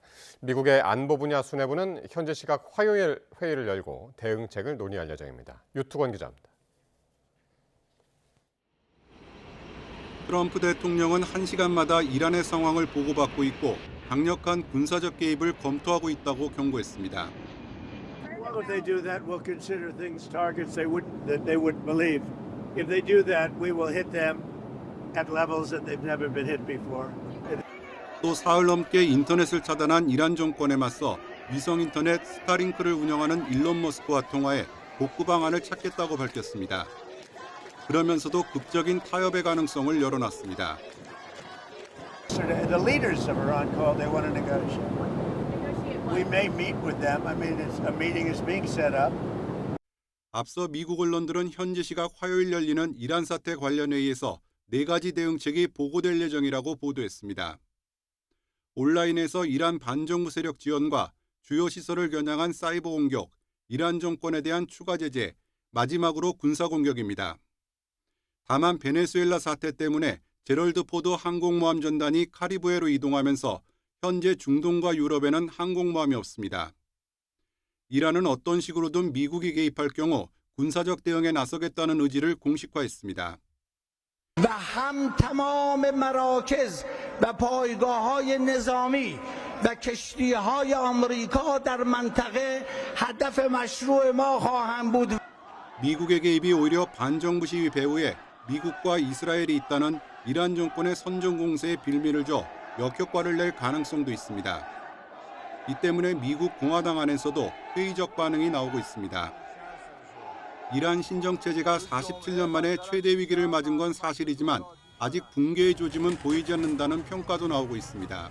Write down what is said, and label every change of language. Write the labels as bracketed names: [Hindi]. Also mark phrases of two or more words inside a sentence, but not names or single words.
[Korean] 미국의 안보 분야 수뇌부는 현지 시각 화요일 회의를 열고 대응책을 논의할 예정입니다. 유투권 기자입니다. 트럼프 대통령은 1시간마다 이란의 상황을 보고받고 있고 강력한 군사적 개입을 검토하고 있다고 경고했습니다. [English] If they do that, we'll consider things targets that they wouldn't believe. If they do that, we will hit them at levels that they've never been hit before. [Korean] 또 사흘 넘게 인터넷을 차단한 이란 정권에 맞서 위성 인터넷 스타링크를 운영하는 일론 머스크와 통화해 복구 방안을 찾겠다고 밝혔습니다. 그러면서도 극적인 타협의 가능성을 열어놨습니다. [English] The leaders of Iran called. They want to negotiate. We may meet with them. I mean, a meeting is being set up. [Korean] 앞서 미국 언론들은 현지 시각 화요일 열리는 이란 사태 관련 회의에서 4가지 대응책이 보고될 예정이라고 보도했습니다. 온라인에서 이란 반정부 세력 지원과 주요 시설을 겨냥한 사이버 공격, 이란 정권에 대한 추가 제재, 마지막으로 군사 공격입니다. 다만 베네수엘라 사태 때문에 제럴드 포드 항공모함 전단이 카리브해로 이동하면서 현재 중동과 유럽에는 항공모함이 없습니다. 이란은 어떤 식으로든 미국이 개입할 경우 군사적 대응에 나서겠다는 의지를 공식화했습니다. [Persian] و هم تمام مراکز و پایگاه‌های نظامی و کشتی‌های آمریکا در منطقه هدف مشروع ما خواهند بود. [Korean] 미국의 개입이 오히려 반정부 시위 배후에 미국과 이스라엘이 있다는 이란 정권의 선전 공세에 빌미를 줘 역효과를 낼 가능성도 있습니다. 이 때문에 미국 공화당 안에서도 회의적 반응이 나오고 있습니다. 이란 신정체제가 47년 만에 최대 위기를 맞은 건 사실이지만 아직 붕괴의 조짐은 보이지 않는다는 평가도 나오고 있습니다.